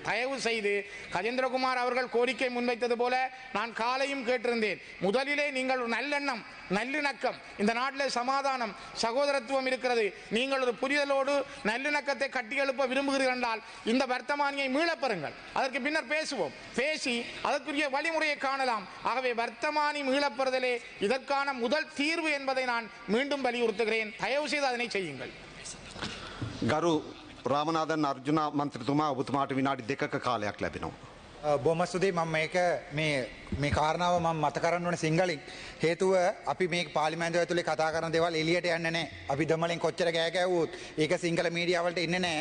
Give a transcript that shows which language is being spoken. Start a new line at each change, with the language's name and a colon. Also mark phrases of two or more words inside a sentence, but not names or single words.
Tamil: தயவு செய்து கஜேந்திரகுமார் அவர்கள் கோரிக்கை முன்வைத்தது போல நான் காலையும் கேட்டிருந்தேன், முதலிலே நீங்கள் நல்லெண்ணம், நல்லிணக்கம், இந்த நாட்டில் சமாதானம், சகோதரத்துவம் இருக்கிறது, நீங்கள் ஒரு புரிதலோடு நல்லிணக்கத்தை கட்டியெழுப்ப விரும்புகிறீர்கள் என்றால் இந்த வர்த்தமானியை மீளப்பெறுங்கள், அதற்கு பின்னர் பேசுவோம், பேசி அதற்குரிய வழிமுறையை காணலாம். ஆகவே வர்த்தமானி மீளப்பெறுதலே இதற்கான முதல் தீர்வு என்பதை நான் மீண்டும் வலியுறுத்துகிறேன். தயவு செய்து அதனை செய்யுங்கள்.
Sinhala: ගරු රාමනාදන් අර්ජුන මන්ත්‍රතුමා, ඔබතුමාට විනාඩි 2ක කාලයක් ලැබෙනවා. බොහොම ස්තුතියි. මම මේ කාරණාව මම මත කරන්න ඕනේ සිංහලෙන්. හේතුව අපි මේ පාර්ලිමේන්තුව ඇතුලේ කතා කරන දේවල් එළියට යන්නේ නැහැ. අපි දෙමළෙන් කොච්චර ගෑ ගැව්වොත් ඒක සිංහල මීඩියා වලට එන්නේ නැහැ.